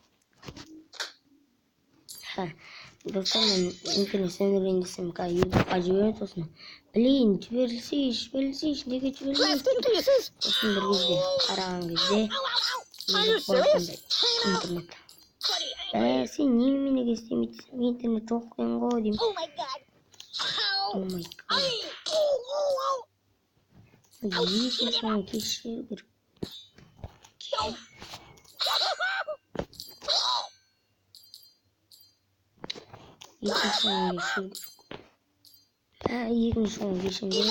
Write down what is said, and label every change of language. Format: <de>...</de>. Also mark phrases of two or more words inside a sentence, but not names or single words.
<kk>Достар, мен интернет сөндірейін десем, YouTube'ға жіберем сосын. Блин, жіберілсейші, неге жіберілмейді? Сосын бір кезде қараған кезде интернет. Сен немене істемейсің? Интернет жоқ екен ғой деймін.</kk> <en>Oh my god.</en> <kk>Екінші соң кешіру керек. Екінші соң кешіру керек.</kk>